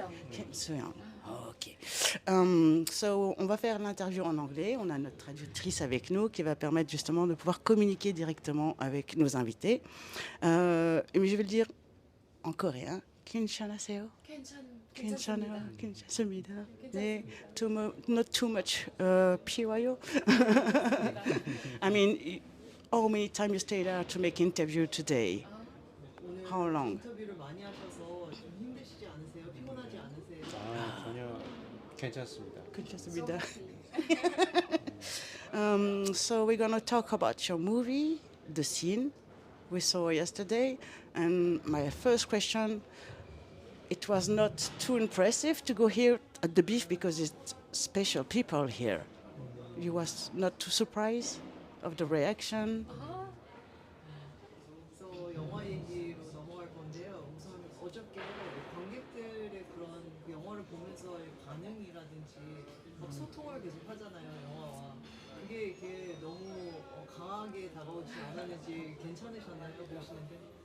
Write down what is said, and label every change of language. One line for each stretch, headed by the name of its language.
French: Kim-Soo-young. Ok.
English: So,
French: on va faire l'interview en anglais. On a notre traductrice avec nous qui va permettre justement de pouvoir communiquer directement avec nos invités. Mais je vais le dire en coréen.
Korean: 괜찮으세요? 괜찮아요. 괜찮습니다.
English: 네, not too much
Korean: 피워요.
English: I mean, how many times you stayed out to make interview today? How long?
Korean: 인터뷰를 많이 하셔서 좀 힘드시지 않으세요? 피곤하지 않으세요? 전혀 괜찮습니다. 괜찮습니다.
English: So we're gonna talk about your movie, The Scene, we saw yesterday. And my first question, it was not too impressive to go here at the bifff because it's special people here. You was not too surprised of the reaction?
Korean: 그래서 영화 얘기로 넘어갈 건데요. 우선 어저께 관객들의 그런 영화를 보면서의 반응이라든지 막 소통을 계속 하잖아요, 영화와. 그게 이게 너무 강하게 다가오지 않았는지 괜찮으셨나요, 보시는데?